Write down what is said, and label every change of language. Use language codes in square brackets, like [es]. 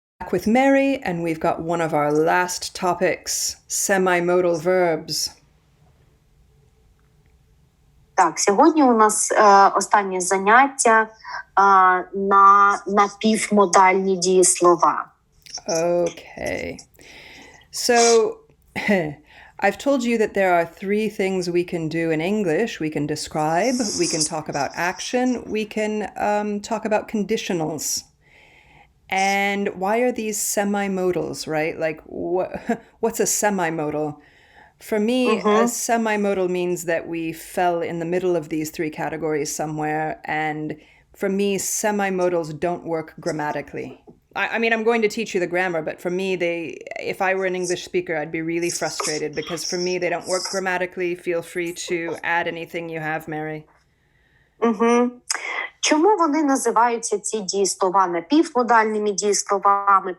[en] With Mary, and we've got one of our last topics, semi-modal verbs. [uk] Так, сьогодні у нас останнє заняття на напівмодальні дієслова. [en] Okay. So, I've told you that there are three things we can do in English. We can describe, we can talk about action, we can talk about conditionals. And why are these semi-modals, right? Like, what's a semi-modal? For me, a semi-modal means that we fell in the middle of these three categories somewhere. And for me, semi-modals don't work grammatically. I mean, I'm going to teach you the grammar, but for me, if I were an English speaker, I'd be really frustrated because for me, they don't work grammatically. Feel free to add anything you have, Mary. [uk] Чому вони називаються ці дієслова напівмодальними дієсловами?